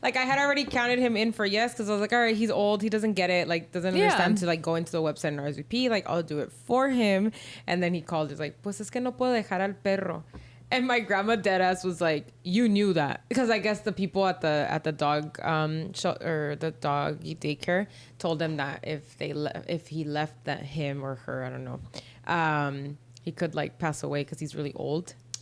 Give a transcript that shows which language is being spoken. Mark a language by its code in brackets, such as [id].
[en] Like, I had already counted him in for yes, because I was like, all right, he's old, he doesn't get it, like doesn't understand to like go into the website and RSVP. Like, I'll do it for him. And then he called. He's like, [es] pues es que no puedo dejar al perro. [en] And my grandma deadass was like, you knew that, because I guess the people at the dog show, or the doggy daycare told them that if he left that him or her, I don't know, he could like pass away because he's really old.